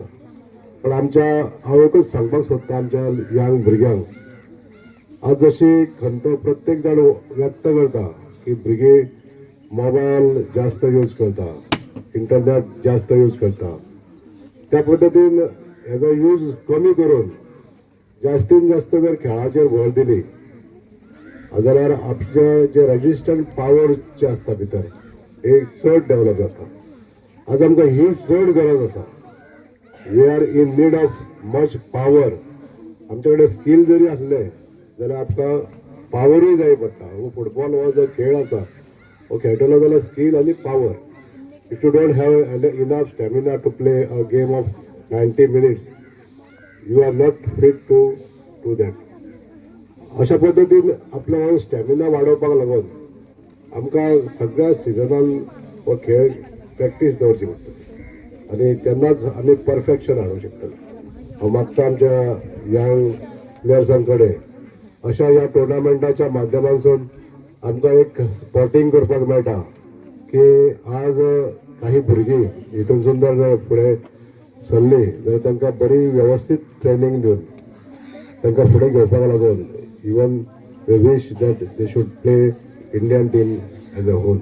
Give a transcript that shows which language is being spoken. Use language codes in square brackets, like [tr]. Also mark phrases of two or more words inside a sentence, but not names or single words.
[kok] पण हांव एकच सांगपाक सोदता आमच्या यंग भुरग्यांक, आज जशी खंत प्रत्येक जाण व्यक्त करता की भुरगीं मोबायल जास्त यूज करता, इंटरनेट जास्त यूज करता, त्या पद्दतीन हेजो यूज कमी करून जास्तीत जास्त जर खेळाचेर भर दिली जाल्यार आपले जे [en] resistant power [kok] जे आसता भितर हे चड डेव्हलप जाता. आज आमकां ही चड गरज आसा. [en] We are in need of much power. [kok] आमचे कडेन स्कील जरी आसले जाल्यार आमकां पावरूय जाय पडटा. हो फुटबॉल हो जो खेळ आसा हो खेळटलो जाल्यार स्कील आनी पावर. [en] If you don't have enough stamina to play a game of 90 minutes, you are not fit to do that. [kok] अशा पद्दतीन आपलो स्टॅमिना वाडोवपाक लागून आमकां सगळ्या सिजनान हो खेळ प्रॅक्टीस दवरची पडटली, आनी तेन्नाच आमी परफेक्शन हाडूंक शकतले. हांव मागता आमच्या यंग प्लेयर्सां कडेन अशा ह्या टुर्नामेंटाच्या माध्यमांसून आमकां एक स्पॉटिंग करपाक मेळटा की आज काही भुरगीं हितूनसून जर फुडें सरलीं जाल्यार तांकां बरी वेवस्थीत ट्रेनींग दिवन तांकां फुडें घेवपाक लागून [en] even wish that they should play Indian team as a whole.